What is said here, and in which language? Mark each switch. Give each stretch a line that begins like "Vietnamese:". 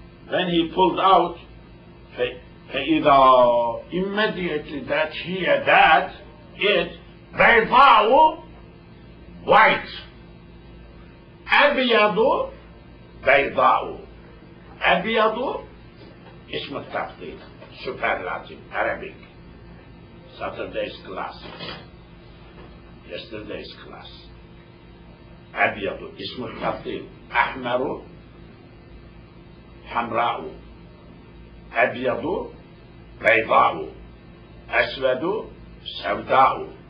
English: Then he pulled out, فإذا immediately that it بيضاء white, أبيض بيضاء.
Arabic: أبيض اسم التفضيل superlative Arabic.
English: Saturday's class, yesterday's class.
Arabic: أبيض اسم التفضيل. أحمر حمراء. أبيض بيضاء. أسود سوداء.